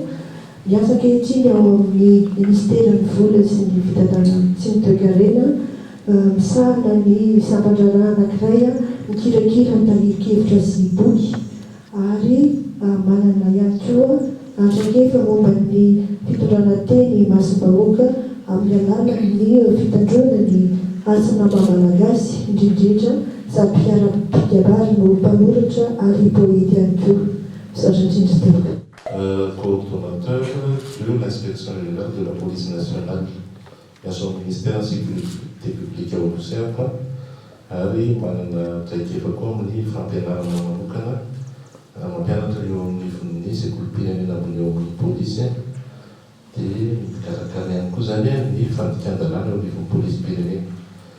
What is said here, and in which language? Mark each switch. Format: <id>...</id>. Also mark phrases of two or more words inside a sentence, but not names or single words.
<mg>Niasa ankehitriny ao amin'ny ministeran'ny vola sy ny fitantanan sy ny toekarena misahana ny sampan-draharaha anankiray mikirakira ny tariki-kevitra sy boky ary manana ihany koa traikefa momba ny fitondrana teny masim-bahoaka amin'ny alalan'ny fitandrona ny asana malagasy indrindrindra sady mpiara-pikabary no mpanoratra ary poety ihany koa. Misaotra indrindra tokoa.</mg> <fr>Coordonnateur de l'inspection générale de la police nationale à son ministère de la sécurité publique</fr> <mg>ao Lusaka ary manana traikefa koa amin'ny fampianarana manokana mampianatra eo amin'ny sekolim-pirenena amin'ny eo amin'ny polisy dia mikarakara ihany koa zany ny fandikan-dalàna eo amin'ny polisy pirenena</mg>